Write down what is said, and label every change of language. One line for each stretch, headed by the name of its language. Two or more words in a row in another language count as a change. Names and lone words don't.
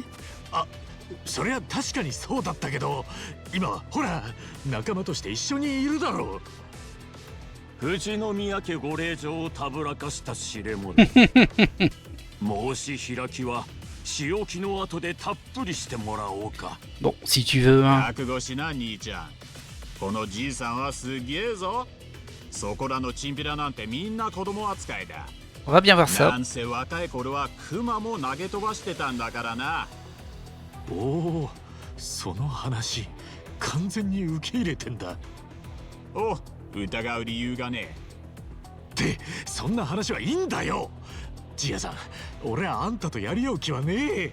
Japanese: あ、そりゃ確かにそうだったけど、今はほら仲間として一緒にいるだろう。富士宮家ご令嬢をたぶらかした知れ者申し開きは仕置きの後でたっぷりしてもらおうか。
French: Bon, si tu veux, hein.
Japanese: 覚悟しな兄ちゃん。このじいさんはすげえぞ。そこらのチンピラなんてみんな子供扱いだ。
French: On va bien voir
Japanese: な
French: ça.
Japanese: んせ若い頃はクマも投げ飛ばしてたんだからな。おお、その話完全に受け入れてんだ。お、疑う理由がねってそんな話はいいんだよ。ジアさん、俺はあんたとやり合う気はねえ。